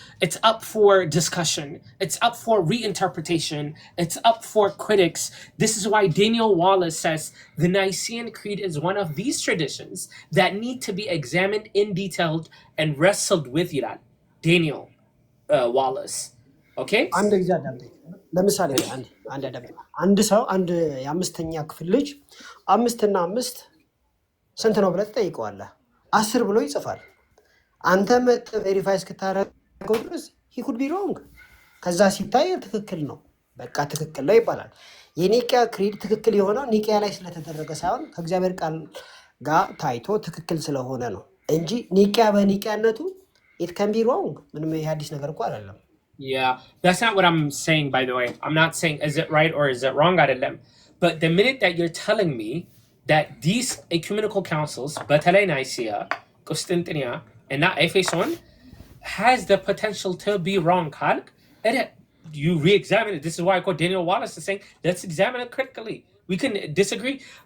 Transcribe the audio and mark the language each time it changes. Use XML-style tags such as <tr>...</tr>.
<en>It's up for discussion. It's up for reinterpretation. It's up for critics. This is why Daniel Wallace says the Nicene Creed is one of these traditions that need to be examined in detail and wrestled with ይላል Daniel Wallace. Okay?</en> <am>ለምሳሌ አንድ ሰው አንድ የአምስተኛ ክፍል ልጅ 5 እና 5 ስንት ነው ብለህ ትጠይቀዋለህ 10 ብሎ ይጽፋል አንተ ቬሪፋይ እስክታረገው ድረስ</am> <en>he could be wrong</en> <am>ከዛ ሲታይ ትክክል ነው በቃ ትክክል ነው ይባላል የኒቂያ ክሪድ ትክክል የሆነው ኒቂያ ላይ ስለተደረገ ሳይሆን ከእግዚአብሔር ቃል ጋር ታይቶ ትክክል ስለሆነ ነው እንጂ ኒቂያ በኒቂያነቱ</am> <en>it can be wrong</en> <am>ምንም አዲስ ነገር እኮ አይደለም</am> <en>Yeah, that's not what I'm saying, by the way. I'm not saying is it right or is it wrong, but the minute that you're telling me that these ecumenical councils, Bethlehem, Nicaea, Constantinia, and not Ephesus, has the potential to be wrong, Kalk, you re-examine it. This is why I quote Daniel Wallace is saying, let's examine it critically. We can disagree.</en>